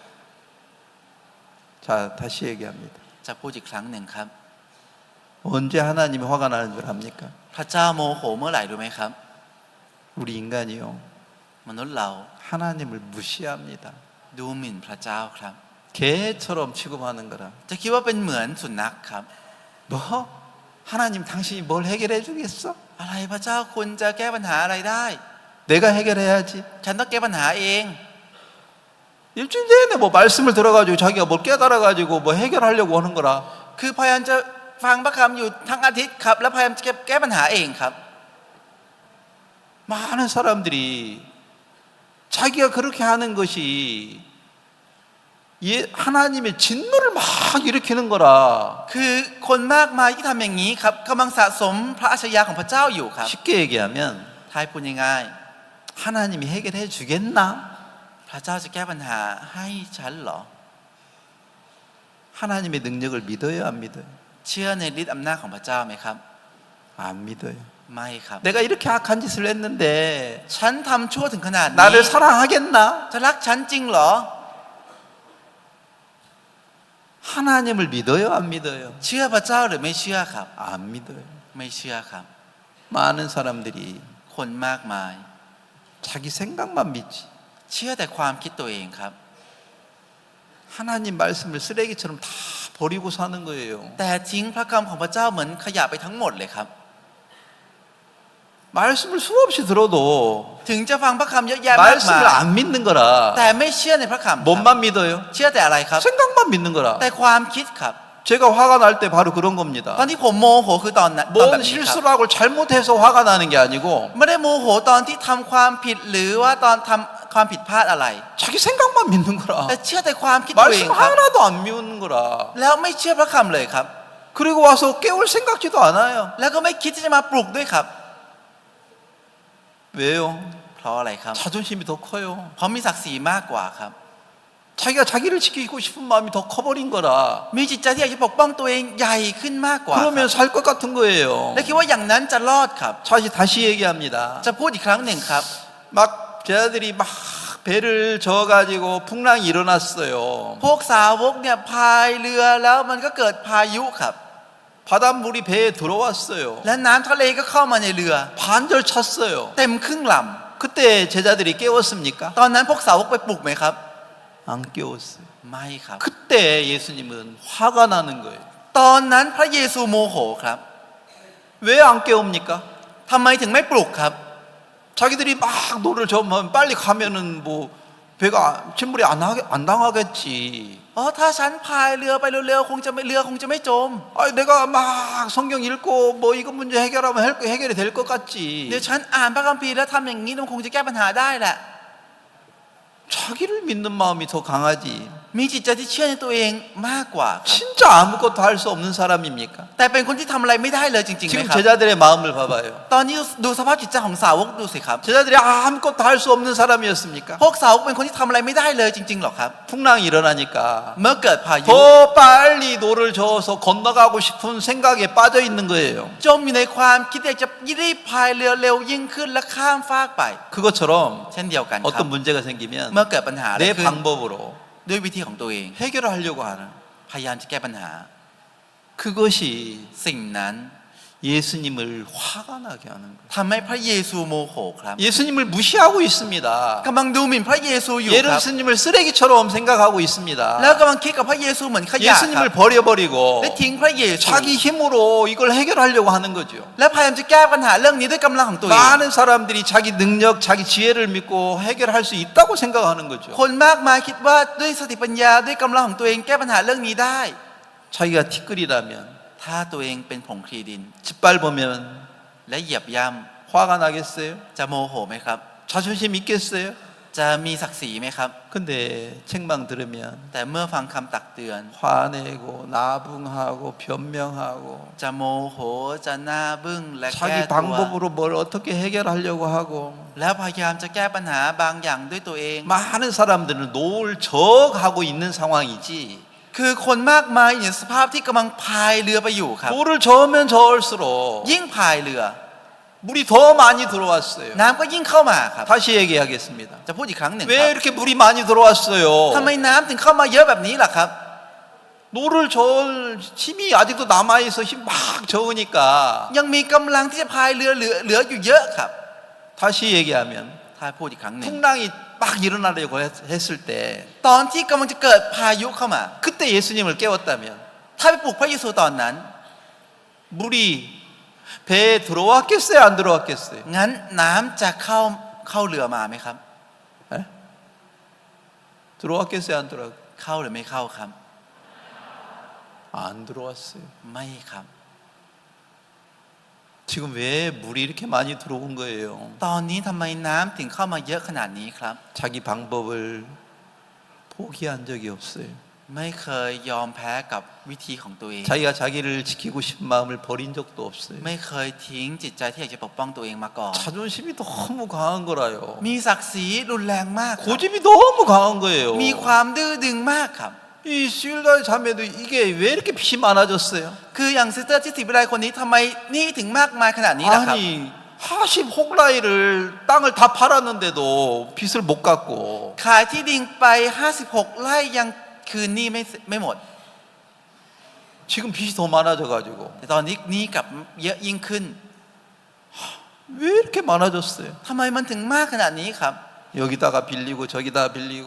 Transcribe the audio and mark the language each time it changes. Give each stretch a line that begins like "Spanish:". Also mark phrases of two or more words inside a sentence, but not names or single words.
Korean: 자, 다시 얘기합니다.
Thai: จะพูดอีกครั้งหนึ่งครับ
Korean: 언제 하나님이 화가 나는 줄 압니까?
Thai: พระเจ้าโมโหเมื่อไหร่รู้ไหมครับ
Korean: 우리 인간이요.
Thai: มนุษย์เรา
Korean: 하나님을 무시합니다.
Thai: ดูหมิ่นพระเจ้าครับ
Korean: 개처럼 취급하는 거라.
Thai: จะคิดว่าเป็นเหมือนสุนัขครับ
Korean: 뭐? 하나님 당신이 뭘 해결해 주겠어?
Thai: อะไรพระเจ้าคุณจะแก้ปัญหาอะไรได้
Korean: 내가 해결해야지.
Thai: ฉันต้องแก้ปัญหาเอง
Korean: 일주일 내내 뭐 말씀을 들어가지고 자기가 뭘 깨달아가지고 뭐 해결하려고 하는 거라.
Thai: คือพยายามจะฟังพระคำอยู่ทั้งอาทิตย์ครับแล้วพยายามจะแก้ปัญหาเองครับ
Korean: 많은 사람들이 자기가 그렇게 하는 것이 하나님의 진노를 막 일으키는 거라.
Thai: คือคนมากมายที่ทำอย่างนี้ครับกำลังสะสมพระอัจฉริยะของพระเจ้าอยู่ครับ
Korean: 쉽게 얘기하면
Thai: ท้ายพูดง่าย
Korean: 하나님이 해결해 주겠나?
Thai: ๆพระเจ้าจะแก้ปัญหาให้ฉันเหรอ
Korean: 하나님의 능력을 믿어요, 안 믿어요?
Thai: เชื่อในฤทธิ์อำนาจของพระเจ้าไหมครับ
Korean: 안 믿어요.
Thai: ไม่ครับ
Korean: 내가 이렇게 악한 짓을 했는데
Thai: ฉันทำชั่วถึงขนาดนี้
Korean: 나를 사랑하겠나?
Thai: จะรักฉันจริงเหรอ
Korean: 하나님을 믿어요, 안 믿어요?
Thai: เชื่อพระเจ้าหรือไม่เชื่อครับ
Korean: 안 믿어요.
Thai: ไม่เชื่อครับ
Korean: 많은 사람들이
Thai: คนมากมาย
Korean: 자기 생각만 믿지.
Thai: เชื่อแต่ความคิดตัวเองครับ
Korean: 하나님 말씀을 쓰레기처럼 다 버리고 사는 거예요.
Thai: แต่ทิ้งพระคำของพระเจ้าเหมือนขยะไปทั้งหมดเลยครับ
Korean: 말씀을 수없이 들어도
Thai: ถึงจะฟังพระคำเยอะแยะมากมาย
Korean: 말씀을 안 믿는 거라.
Thai: แต่ไม่เชื่อในพระคำครับ
Korean: 뭔만 믿어요?
Thai: เชื่อแต่อะไรครับ
Korean: 생각만 믿는 거라.
Thai: แต่ความคิดครับ
Korean: 제가 화가 날 때 바로 그런 겁니다.
Thai: ตอนที่ผมโมโหคือตอนนั้นตอนแบ
Korean: 뭔
Thai: บนี้ครับ
Korean: 실수를 하고 잘못해서 화가 나는 게 아니고
Thai: ไม่ได้โมโหตอนที่ทำความผิดหรือว่าตอนทำความผิดพลาดอะไร
Korean: 자기 생각만 믿는 거라.
Thai: แต่เชื่อแต่ความคิดตัวเอง
Korean: 말씀
Thai: ครับ
Korean: 하나도 안 믿는 거라.
Thai: แล้วไม่เชื่อพระคำเลยครับ
Korean: 그리고 와서 깨울 생각지도 않아요.
Thai: แล้วก็ไม่คิดที่จะมาปลุกด้วยครับ
Korean: 왜요?
Thai: เพราะอะไรครับ
Korean: 자존심이 더 커요.
Thai: เพราะมีศักดิ์ศรีมากกว่าครับ
Korean: 자기가 자기를 지키고 싶은 마음이 더 커버린 거라.
Thai: มีจิตใจที่อยากจะปกป้องตัวเองใหญ่ขึ้นมากกว่าครับ
Korean: 그러면 살 것 같은 거예요.
Thai: และคิดว่าอย่างนั้นจะรอดครับ
Korean: 다시 얘기합니다.
Thai: จะพูดอีกครั้งหนึ่งครับ
Korean: 막 제자들이 막 배를 저어가지고 풍랑이 일어났어요.
Thai: พวกสาวกเนี่ยพายเรือแล้วมันก็เกิดพายุครับ
Korean: 바닷물이 배에 들어왔어요.
Thai: และน้ำทะเลก็เข้ามาในเรือ
Korean: 반절 찼어요.
Thai: เต็มครึ่งล
Korean: 그때 제자들이 깨웠습니까?
Thai: ำตอนนั้นพวกสาวกไปปลุกไหมครับ
Korean: 안 깨웠어요.
Thai: ไม่ครับ
Korean: 그때 예수님은 화가 나는 거예요.
Thai: ตอนนั้นพระเยซูโมโหครับ
Korean: 왜 안 깨웁니까?
Thai: ทำไมถึงไม่ปลุกครับ
Korean: 자기들이 막 노를 저으면 빨리 가면은 뭐 배가 침몰이 안 당하겠지.
Thai: อ๋อถ้าฉันพายเรือไปเร็วๆคงจะไม่จม
Korean: 아니 내가 막 성경 읽고 뭐 이거 문제 해결하면 해결이 될 것 같지.
Thai: เดี๋ยวฉันอ่านพระคัมภีร์แล้วทำอย่างนี้มันคงจะแก้ปัญหาได้แหละ
Korean: 자기를 믿는 마음이 더 강하지.
Thai: มีจิตใจที่เชื่อในตัวเองมากกว่าครับ
Korean: 진짜 아무것도 할 수 없는 사람입니까?
Thai: แต่เป็นคนที่ทำอะไรไม่ได้เลยจริงๆไหม
Korean: 지금
Thai: ครับ
Korean: 제자들의 마음을 봐봐요.
Thai: ตอนนี้ดูสภาพจิตใจของสาวกดูสิครับ
Korean: 제자들이 아무것도 할 수 없는 사람이었습니까?
Thai: พวกสาวกเป็นคนที่ทำอะไรไม่ได้เลยจริงๆหรอครับ
Korean: 풍랑이 일어나니까
Thai: เมื่อเกิดพายุ
Korean: 더 빨리 노를 저어서 건너가고 싶은 생각에 빠져 있는 거예요.
Thai: จมอยู่ในความคิดอยากจะรีบพายเรือเร็วยิ่งขึ้นและข้ามฟากไป
Korean: 그것처럼
Thai: เช่นเดียวกันครับ
Korean: 어떤 문제가 생기면
Thai: เมื่อเกิดปัญหาอะไร
Korean: 내
Thai: ขึ้น
Korean: 방법으로
Thai: ด้วยวิธีของตัวเอง
Korean: 해결을 하려고 하는
Thai: พยายามจะแก้ปัญหา
Korean: 그것이
Thai: สิ่งนั้น
Korean: 예수님을 화가 나게 하는 거예요.
Thai: ทำให้พระเยซูโมโหครับ
Korean: 예수님을 무시하고 있습니다.
Thai: กำลังดูหมิ่นพระเยซูอยู่ครับ
Korean: 예수님을 쓰레기처럼 생각하고 있습니다.
Thai: แล้วกำลังคิดกับพระเยซูเหมือนขยะครับ
Korean: 예수님을 버려버리고
Thai: และทิ้งพระเยซู
Korean: 자기 힘으로 이걸 해결하려고 하는 거죠.
Thai: และพยายามจะแก้ปัญหาเรื่องนี้ด้วยกำลังของตัวเอง
Korean: 많은 사람들이 자기 능력, 자기 지혜를 믿고 해결할 수 있다고 생각하는 거죠.
Thai: คนมากมายคิดว่าด้วยสติปัญญาด้วยกำลังของตัวเองแก้ปัญหาเรื่องนี้ได้
Korean: 자기가 티끌이라면
Thai: ถ้าตัวเองเป็นผงคลีดิน
Korean: 짓밟으면
Thai: และเหยียบย่
Korean: 화가 나겠어요?
Thai: ำจะโมโหไหมครับ
Korean: 자존심 있겠어요?
Thai: จะมีศักดิ์ศรีไหมครับ
Korean: 근데 책망 들으면
Thai: แต่เมื่อฟังคำตักเตือน
Korean: 화내고 나붕하고 변명하고
Thai: จะโมโหจะหน้าบึ้งและแก้
Korean: 자기
Thai: ตัว
Korean: 방법으로 뭘 어떻게 해결하려고 하고
Thai: แล้วพยายามจะแก้ปัญหาบางอย่างด้วยตัวเอง
Korean: 많은 사람들은 노을 저하고 있는 상황이지
Thai: คือคนมากมายอยู่ในสภาพที่กำลังพายเรือไปอยู่ครับ
Korean: 노를 저으면 저을수록
Thai: ยิ่งพายเรือ
Korean: 물이 더 많이 들어왔어요.
Thai: น้ำก็ยิ่งเข้ามาครับ
Korean: 다시 얘기하겠습니다.
Thai: จะพูดอีกครั้งหนึ่งค
Korean: 왜
Thai: รับ
Korean: 이렇게 물이 많이 들어왔어요?
Thai: ทำไมน้ำถึงเข้ามาเยอะแบบนี้ล่ะครับ
Korean: 노를 저 힘이 아직도 남아 있어 힘 막 적으니까
Thai: ยังมีกำลังที่จะพายเรือเหลืออยู่เยอะครับ
Korean: 다시 얘기하면
Thai: ถ้าพูดอีกครั้งหนึ่ง
Korean: 풍랑이 막 일어나려고 했을 때
Thai: ตอนที่กำลังจะเกิดพายุเข้ามา
Korean: 그때 예수님을 깨웠다면
Thai: ถ้าไปปลุกพระเยซูตอนนั้น
Korean: 물이 배에 들어왔겠어요? 안 들어왔겠어요?
Thai: งั้นน้ำจะเข้าเรือมาไหมครับ
Korean: 에? 들어왔겠어요? 안 들어왔겠어요?
Thai: เข้าหรือไม่เข้าครับ
Korean: 안 들어왔어요.
Thai: ไม่ครับ
Korean: 지금 왜 물이 이렇게 많이 들어온 거예요?
Thai: ตอนนี้ทำไมน้ำถึงเข้ามาเยอะขนาดนี้ครับ
Korean: 자기 방법을 포기한 적이 없어요.
Thai: ไม่เคยยอมแพ้กับวิธีของตัวเอง
Korean: 자기가 자기를 지키고 싶은 마음을 버린 적도 없어요.
Thai: ไม่เคยทิ้งจิตใจที่อยากจะปกป้องตัวเองมาก่อน
Korean: 자존심이 너무 강한 거라요.
Thai: มีศักดิ์ศรีรุนแรงมากครับ
Korean: 고집이 너무 강한 거예요.
Thai: มีความดื้อดึงมากครับ
Korean: 이 스윌다의 자매도 이게 왜 이렇게 빚이 많아졌어요?
Thai: คืออย่างซิสเตอร์ที่สิวิไลคนนี้ทำไมหนี่ถึงมากมายขนาดนี้ล่ะครับ
Korean: 아니 40 혹라이를 땅을 다 팔았는데도 빚을 못 갚고
Thai: ขายที่ดินไป 56 ไร่ยังคืนหนี้ไม่หมด
Korean: 지금 빚이 더 많아져 가지고
Thai: แต่ตอนนี้หนี้กลับเยอะยิ่งขึ้น
Korean: 왜 이렇게 많아졌어요?
Thai: ทำไมมันถึงมากขนาดนี้ครับ
Korean: 여기다가 빌리고 저기다 빌리고